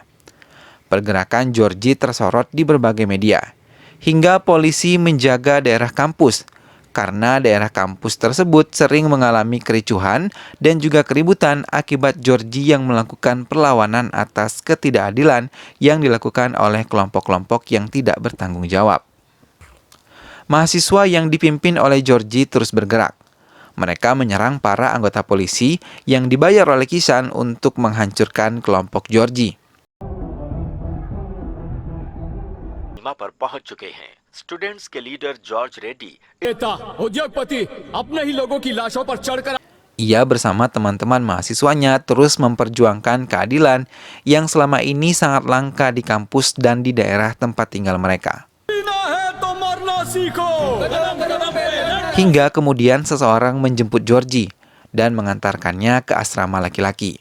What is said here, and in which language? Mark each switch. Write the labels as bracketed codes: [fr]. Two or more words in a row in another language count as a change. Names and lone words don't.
[id] Pergerakan Georgie tersorot di berbagai media, hingga polisi menjaga daerah kampus, karena daerah kampus tersebut sering mengalami kericuhan dan juga keributan akibat Georgie yang melakukan perlawanan atas ketidakadilan yang dilakukan oleh kelompok-kelompok yang tidak bertanggung jawab. Mahasiswa yang dipimpin oleh Georgie terus bergerak. Mereka menyerang para anggota polisi yang dibayar oleh Kishan untuk menghancurkan kelompok Georgie. [hi] पर पहुंच चुके हैं स्टूडेंट्स के लीडर जॉर्ज रेड्डी नेता उद्योगपति अपने ही लोगों की लाशों पर चढ़कर [id] Ia bersama teman-teman mahasiswanya terus memperjuangkan keadilan yang selama ini sangat langka di kampus dan di daerah tempat tinggal mereka. Hingga kemudian seseorang menjemput Georgie dan mengantarkannya ke asrama laki-laki.